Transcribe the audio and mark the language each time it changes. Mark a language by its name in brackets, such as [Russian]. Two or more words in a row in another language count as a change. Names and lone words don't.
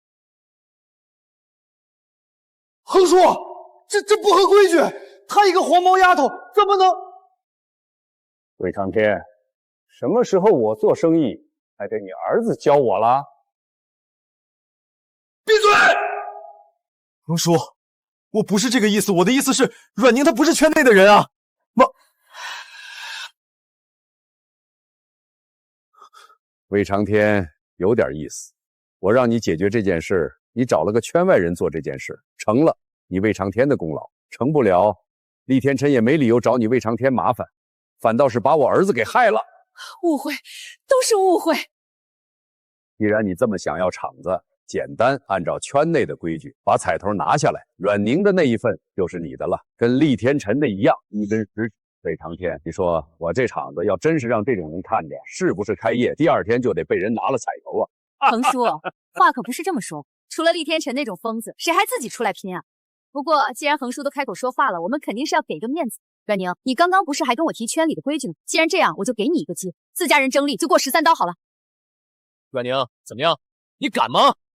[Chinese] 橫叔，這不合規矩，她一個黃毛丫頭怎麼能…… 魏長天，什麼時候我做生意還得你兒子教我啦？閉嘴！橫叔，我不是這個意思，我的意思是阮寧她不是圈內的人啊。魏長天有點意思，我讓你解決這件事，你找了個圈外人做這件事，成了你魏長天的功勞，成不了，厲天辰也沒理由找你魏長天麻煩，反倒是把我兒子給害了。誤會，都是誤會。既然你這麼想要場子，簡單按照圈內的規矩把彩頭拿下來，阮寧的那一份就是你的了，跟厲天辰的一樣，1根10指。魏長天，你說我這場子要真是讓這種人看着，是不是開業第2天就得被人拿了彩頭啊？橫叔，話可不是這麼說，除了厲天辰那種瘋子，誰還自己出來拼啊？不過既然橫叔都開口說話了，我們肯定是要給個面子。阮寧，你剛剛不是還跟我提圈裡的規矩呢？既然這樣，我就給你一個機會，自家人爭利就過13刀好了。阮寧，怎麼樣？你敢嗎？